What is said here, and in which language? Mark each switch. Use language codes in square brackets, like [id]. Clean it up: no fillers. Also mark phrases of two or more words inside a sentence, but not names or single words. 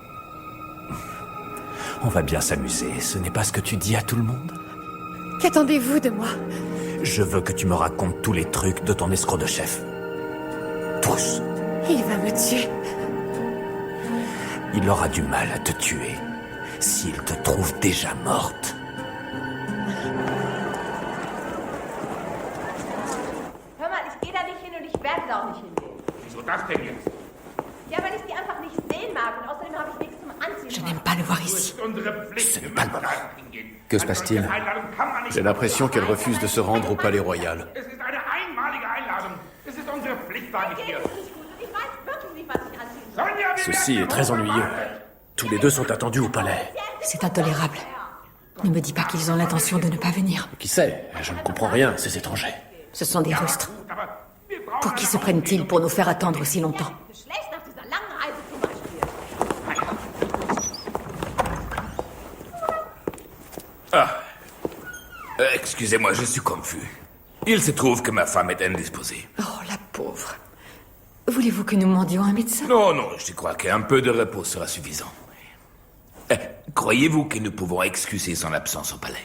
[fr] On va bien s'amuser, ce n'est pas ce que tu dis à tout le monde? Qu'attendez-vous de moi? Je veux que tu me racontes tous les trucs de ton escroc de chef. Tous. Il va me tuer. Il aura du mal à te tuer s'il te trouve déjà morte. [de] Hör mal, ich gehe da nicht hin und ich werde da auch nicht hingehen. Wieso das denn jetzt? Ja, weil ich die einfach nicht sehen mag und außerdem habe ich nichts zum Anziehen. [fr] Je n'aime pas le voir ici. Ce n'est pas le moment. Que se passe-t-il? J'ai l'impression qu'elle refuse de se rendre au palais royal. [de] Es ist eine einmalige Einladung. Es ist unsere Pflicht, war nicht hier. Ich weiß wirklich nicht, was ich anziehen soll. [fr] Ceci est très ennuyeux. Tous les deux sont attendus au palais. C'est intolérable. Ne me dis pas qu'ils ont l'intention de ne pas venir. Qui sait? Je ne comprends rien, ces étrangers. Ce sont des rustres. Pour qui se prennent-ils pour nous faire attendre aussi longtemps? [de] Schlecht nach dieser langen Reise zum Beispiel. [fr] Ah. Excusez-moi, je suis confus. Il se trouve que ma femme est indisposée. Oh, la pauvre. Voulez-vous que nous demandions un médecin? Non, non, je crois qu'un peu de repos sera suffisant. Croyez-vous que nous pouvons excuser son absence au palais?